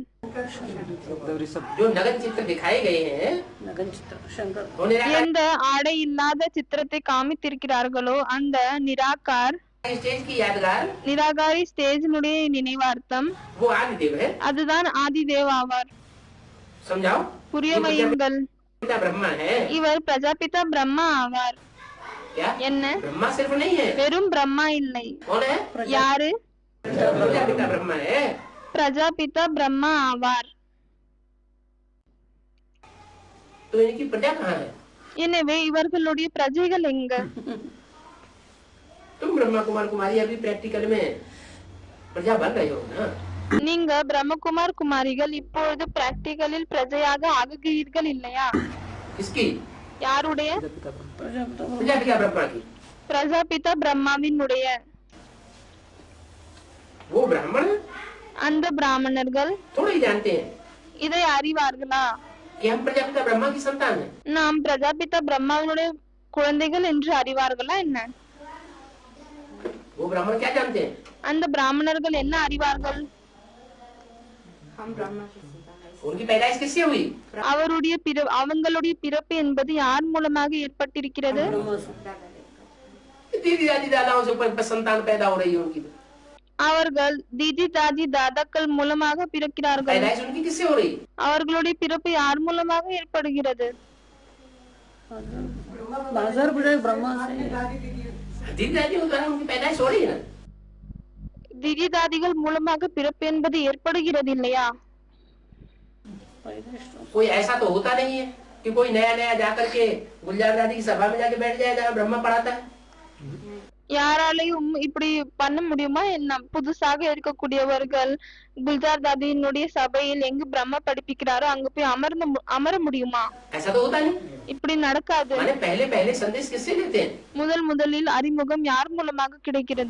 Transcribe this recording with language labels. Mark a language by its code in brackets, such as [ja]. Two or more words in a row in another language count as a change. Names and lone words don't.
[hi] ऋषभ जो नगन चित्र दिखाए गए हैं नगन चित्र शंकर। वो निराकार [ta] எந்த ஆடை இல்லாத சித்திரத்தை காமித்திருக்கிறார்களோ அந்த நிராகார், [hi] स्टेज की यादगार, [ta] நிராகாரி ஸ்டேஜினுடைய நினைவார்த்தம், [hi] वो आदिदेव है। [ta] அதுதான் ஆதிதேவ் ஆவார். [hi] समझाओ। [ta] புரிய [hi] ये [ta] வையுங்கள். [hi] प्रजापिता ब्रह्मा है। [ta] இவர் பிரஜாபிதா பிரம்மா ஆவார். [hi] क्या? [ta] என்ன? [hi] ब्रह्मा सिर्फ नहीं है। [ta] வெறும் பிரம்மா இல்லை. [hi] कौन है? [ta] யாரு? [hi] प्रजापिता ब्रह्मा है। [ta] பிரஜாபிதா பிரம்மா ஆவார். [hi] तो इनकी प्रजा कहाँ है? [ta] எனவே இவர்களுடைய பிரஜைகள் எங்க? [hi] तुम ब्रह्मा कुमार कुमारी अभी प्रैक्टिकल में प्रजा बन रहे हो ना। [ta] நீங்க பிரம்மகுமார் குமாரிகள் இப்பொழுது பிராக்டிகலில் பிரஜையாக ஆகுகிறீர்கள் இல்லையா? [hi] किसकी? [ta] யாருடைய? [hi] प्रजापिता ब्रह्मा की। [ta] பிரஜாபிதா பிரம்மாவினுடைய. [hi] वो ब्राह्मण [ta] அந்த பிராமணர்கள் [hi] थोड़ा ही जानते हैं [ta] இதை அறிவார்களா? [hi] कि हम प्रजापिता ब्रह्मा की संतान हैं। [ta] நாம் பிரஜாபிதா பிரம்மாவினுடைய குழந்தைகள் என்று அறிவார்களா என்ன? [hi] वो ब्राह्मण क्या जानते हैं? [ta] அந்த பிராமணர்கள் என்ன அறிவார்கள்? [hi] उनकी पैदाइश किससे हुई? [ta] அவங்களுடைய பிறப்பு என்பது யார் மூலமாக ஏற்பட்டிருக்கிறது? [hi] दीदी दादी दादाओं से संतान पैदा हो रही है उनकी। [ta] அவர்கள் தீதி தாதி தாதாக்கள் மூலமாக பிறக்கிறார்கள். [hi] पैदाइश उनकी किससे हो रही? [ta] அவர்களுடைய பிறப்பு யார் மூலமாக ஏற்படுகிறது? [hi] बाजार बुझाए ब्रह्मा से। दीदी दादी के द्वारा उनकी पैदाइश हो रही है ना। [ta] திதி தாதிகள் மூலமாக பிறப்பு என்பது ஏற்படுகிறது இல்லையா? [hi] कोई ऐसा तो होता नहीं है कि कोई नया नया जाकर के गुलजार दादी की सभा में जाके बैठ जाए जहाँ ब्रह्मा पढ़ाता है। [ta] யாராலையும் இப்படி பண்ண முடியுமா என்ன? புதுசாக இருக்கக்கூடியவர்கள் குல்ஜார் தாதியினுடைய சபையில் எங்கு பிரம்ம படிப்பிக்கிறாரோ அங்க போய் அமர முடியுமா? [hi] ऐसा तो होता नहीं। [ta] இப்படி நடக்காது. [hi] माने पहले पहले संदेश किससे लेते हैं? [ta] முதலில் அறிமுகம் யார் மூலமாக கிடைக்கிறது?